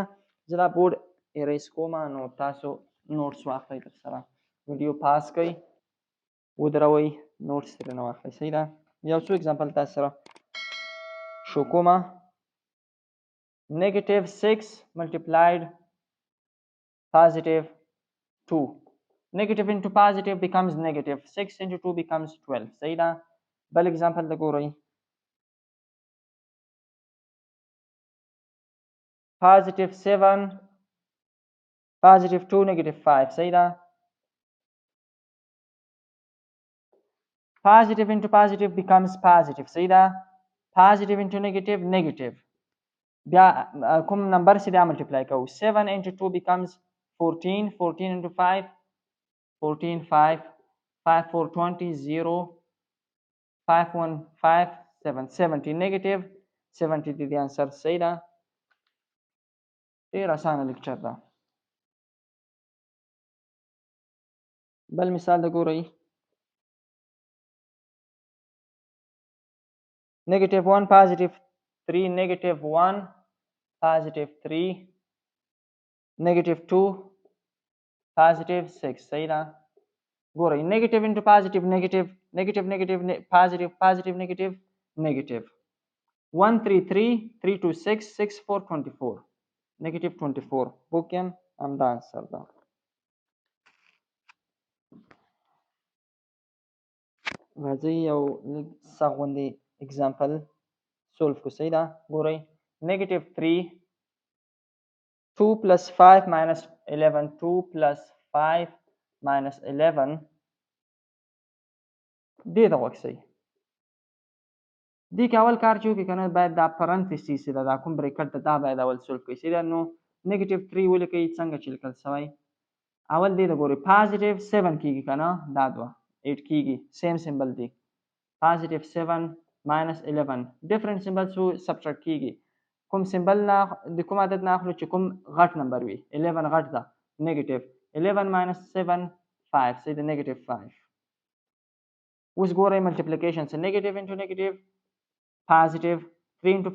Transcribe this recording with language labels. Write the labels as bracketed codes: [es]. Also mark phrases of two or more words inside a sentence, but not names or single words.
[ps] زه دا بورډ اریز کوم نو تاسو نوټس واخلئ، در سره ویډیو پاس کړئ، ودروئ، نوټس ترېنه واخلئ. صحیح ده؟ یو څو اگزامپل تاسو سره شو کومه. [en] negative 6 multiplied positive 2. negative into positive becomes negative. 6 into 2 becomes 12. [ps] صحیح ده؟ بل اگزامپل ته ګورئ. [en] positive 7 positive 2 negative 5. [ps] صحیح ده؟ [en] positive into positive becomes positive. [ps] صحیح ده؟ [en] positive into negative negative. [ps] بیا کوم نمبر چې دا ملټیپلای کوو [en] 7 into 2 becomes 14. 14 into 5 14. 5 5 4 20 0 5 1 5 7 70. [ps] negative 70 دی د انسر. صحیح ده؟ ډېر اسانه لیکچر ده. بل مثال ته ګورئ. [en] negative 1 positive 3 negative 1 positive 3 negative 2 positive 6. [ps] صحیح ده؟ ګورئ. [en] negative into positive negative negative negative positive positive negative negative. 1 3 3 3 2 6 6 4 24 negative 24. [ps] بوکیم همدا انسر ده. راځئ یو لږ سخت غوندې اگزامپل سولف کړو. صحیح ده؟ ګورئ. [en] negative 3 2 plus 5 minus 11 2 plus 5 minus 11 [ps] دې ته غوږ شئ. دې کې اول کار چې وکړئ که نه باید دا پرنتسیس ده، دا کوم بریکټ ده دا باید اول سولف کړئ. صحیح ده؟ نو negative 3 ولیکئ څنګه چې لیکل شوی. اول دې ته ګورئ پازیټیو 7 کېږي که نه دا دوه 8 کېږي [en] same symbol [ps] دی [en] positive 7 minus 11 different symbol [ps] څو سبټرکټ کېږي کوم سمبل نه د کوم عدد نه اخلو چې کوم غټ نمبر وي 11 غټ ده [en] negative 11 minus 7 5 [ps] صحیح ده نیگیټیو 5 اوس ګورئ ملټیپلیکیشن څه [en] negative into negative positive 3 into